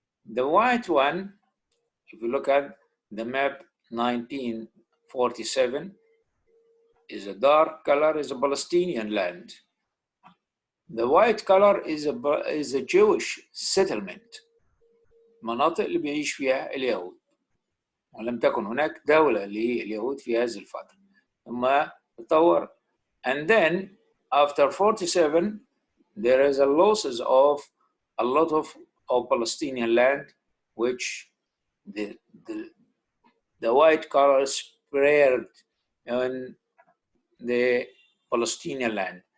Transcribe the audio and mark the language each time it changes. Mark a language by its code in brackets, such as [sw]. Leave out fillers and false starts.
[en] The white one, if you look at the map 1947, is a dark color, is a Palestinian land. The white color is a Jewish settlement. [ar] مناطق اللي بيعيش فيها اليهود. ولم تكن هناك دولة لليهود في هذه الفترة. ثم تطور. [en] And then after 47, there is a losses of a lot of Palestinian land, which the white color spread in the Palestinian land.